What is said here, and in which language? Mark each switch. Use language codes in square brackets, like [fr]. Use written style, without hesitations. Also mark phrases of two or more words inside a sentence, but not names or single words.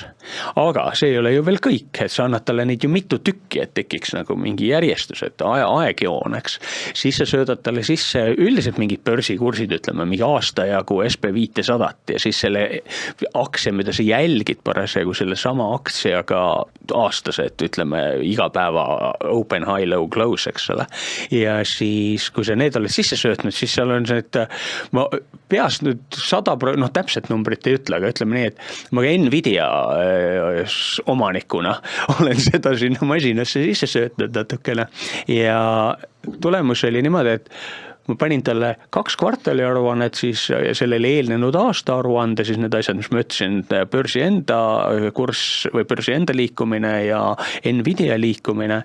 [et] Aga see ei ole ju veel kõik, et sa annad talle neid ju mitu tükki, et tekiks nagu mingi järjestus, et aegjoon, eks. Siis sa söödad talle sisse üldiselt mingid börsikursid, ütleme, mingi aastajagu SP500 ja siis selle aktsia, mida sa jälgid parasjagu selle sama aktsiaga aastased, ütleme, iga päeva [en] open, high, low, close, [et] eks ole. Ja siis, kui sa need oled sisse söötnud, siis seal on see, et ma peas nüüd 100%, täpselt numbrit ei ütle, aga ütleme nii, et ma ka Nvidia omanikuna olen seda sinna masinasse sisse söötnud natukene ja tulemus oli niimoodi, et ma panin talle 2 kvartali aruannet, siis sellele eelnenud aasta aruande, siis need asjad, mis ma ütlesin, börsi enda kurss või börsi enda liikumine ja Nvidia liikumine.